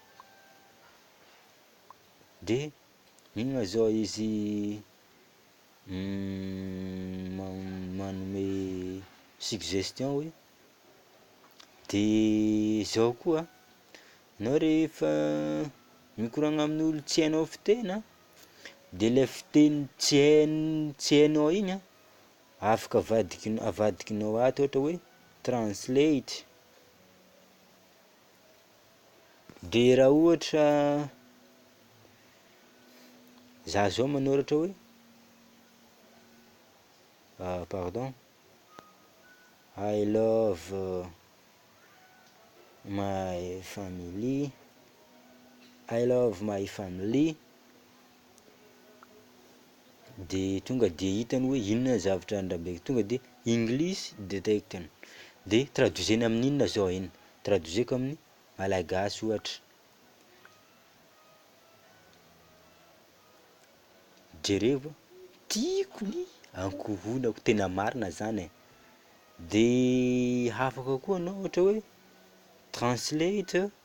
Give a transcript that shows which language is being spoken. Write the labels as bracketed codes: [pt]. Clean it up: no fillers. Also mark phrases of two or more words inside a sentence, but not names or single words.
[mg] de igny zao izy manome suggestion hoe de zao koa anao rehefa mikoragna amin'olo tsy hainao fiteny de le fiteny tsy hainao igny afaka avadikinao ato ohatra hoe translate de raha ohatra za zao manoratra hoe pardon [en] I love my family [mg] de tonga de hitany hoe inona zavatra andrabeko tonga de English detectany de traduisena amin'ny inona zao iny traduiseko amin'ny malagasy ohatra jereo tiako ankohonako tena marina zany de afaka koa anao ohatra hoe translate